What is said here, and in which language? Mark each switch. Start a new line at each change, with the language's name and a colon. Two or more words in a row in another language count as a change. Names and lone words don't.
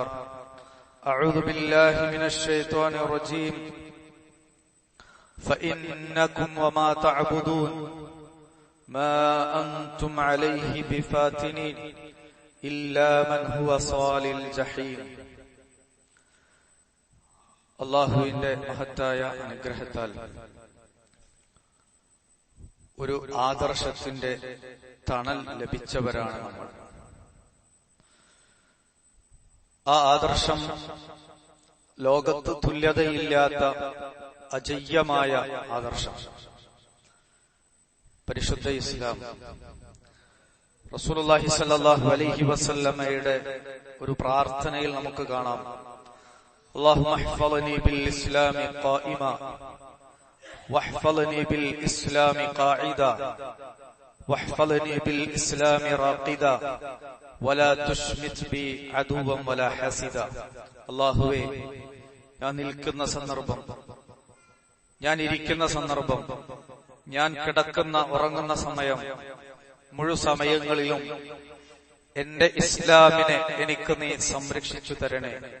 Arabic: أعوذ بالله من الشيطان الرجيم. فإنكم وما تعبدون ما أنتم عليه بفاتنين إلا من هو صال الجحيم.
Malayalam: അല്ലാഹുവിന്റെ മഹത്തായ അനുഗ്രഹത്താൽ ഒരു ആദർശത്തിന്റെ തണൽ ലഭിച്ചവരാണ് നമ്മൾ. ആ ആദർശം ലോകത്ത് തുല്യതയില്ലാത്ത അജയ്യമായ ആദർശം, പരിശുദ്ധ ഇസ്ലാം.
Arabic: رسول الله صلى الله عليه
Malayalam: വസല്ലമയുടെ ഒരു പ്രാർത്ഥനയിൽ നമുക്ക് കാണാം,
Arabic: اللهم احفظني بالإسلام قائما واحفظني بالإسلام قاعدا واحفظني بالإسلام راقدا ولا تشمت بي عدوا ولا حاسدا.
Malayalam: അല്ലാഹുവേ, ഞാൻ നിൽക്കുന്ന സന്ദർഭം, ഞാൻ ഇരിക്കുന്ന സന്ദർഭം, ഞാൻ കിടക്കുന്ന ഉറങ്ങുന്ന സമയം, മുഴുവൻ സമയങ്ങളിലും എന്റെ ഇസ്ലാമിനെ എനിക്ക് നീ സംരക്ഷിച്ചു തരണേ.